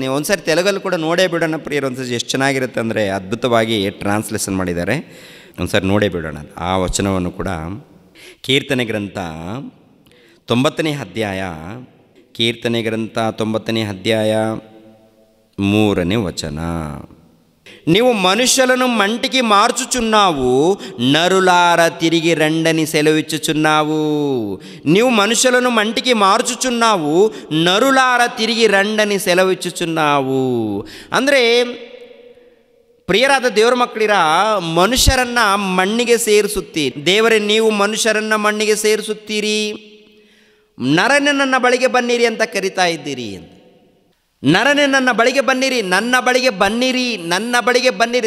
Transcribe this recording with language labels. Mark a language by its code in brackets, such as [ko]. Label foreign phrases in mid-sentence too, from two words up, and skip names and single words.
[kn] ಒಂದು ಸಾರಿ ತೆಲುಗಲ್ಲಿ ಕೂಡ ನೋಡೇ ಬಿಡೋಣ ಪ್ರಿಯರು. ಒಂದು ಸರಿ ಎಷ್ಟು ಚೆನ್ನಾಗಿರುತ್ತೆ ಅಂದರೆ ಅದ್ಭುತವಾಗಿ ಟ್ರಾನ್ಸ್ಲೇಷನ್ ಮಾಡಿದ್ದಾರೆ. ಒಂದು ಸಾರಿ ನೋಡೇ ಬಿಡೋಣ ಆ ವಚನವನ್ನು ಕೂಡ. ಕೀರ್ತನೆ ಗ್ರಂಥ 90ನೇ ಅಧ್ಯಾಯ, ಕೀರ್ತನೆ ಗ್ರಂಥ 90ನೇ ಅಧ್ಯಾಯ 3ನೇ ವಚನ, [te] నీవు మనుషులను మంటికి మార్చుచున్నావు, నరులార తిరిగి రండని సెలవిచ్చుచున్నావు. నీవు మనుషులను మంటికి మార్చుచున్నావు, నరులార తిరిగి రండని సెలవిచ్చుచున్నావు. [kn] ಅಂದರೆ ಪ್ರಿಯರಾದ ದೇವರ ಮಕ್ಕಳಿರ, ಮನುಷ್ಯರನ್ನು ಮಣ್ಣಿಗೆ ಸೇರಿಸುತ್ತಿ. ದೇವರೇ, ನೀವು ಮನುಷ್ಯರನ್ನು ಮಣ್ಣಿಗೆ ಸೇರಿಸುತ್ತೀರಿ, ನರನೇ ನನ್ನ ಬಳಿಗೆ ಬನ್ನಿರಿ ಅಂತ ಕರಿತಾ ಇದ್ದೀರಿ. ನರನೇ ನನ್ನ ಬಳಿಗೆ ಬನ್ನಿರಿ, ನನ್ನ ಬಳಿಗೆ ಬನ್ನಿರಿ, ನನ್ನ ಬಳಿಗೆ ಬನ್ನಿರಿ.